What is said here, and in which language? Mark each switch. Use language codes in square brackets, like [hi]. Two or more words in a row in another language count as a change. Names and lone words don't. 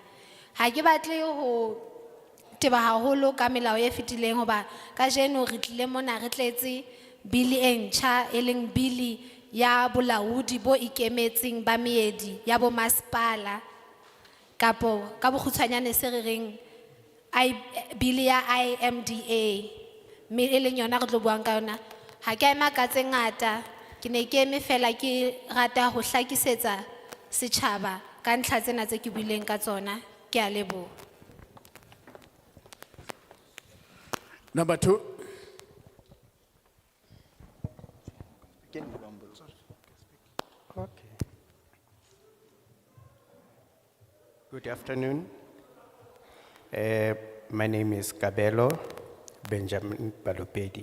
[st] Ha ke batle ho teba haholo ka melao e fetileng hoba kajeno re tlile mona re tletse bili e ntjha e leng bili ya bolaodi bo ikemetseng ba meedi ya bo masepala, kapo ka bokgutshwanyane se re reng bili ya IMDA, mme e leng yona re tlo buang ka yona. Ha ke ema ka tse ngata, ke ne ke eme fela ke rata ho hlakisetsa setjhaba ka ntlha tsena tse ke buileng ka tsona. Ke a leboha. [en] Number 2. Okay. Good afternoon. My name is Kabelo Benjamin Balopedi.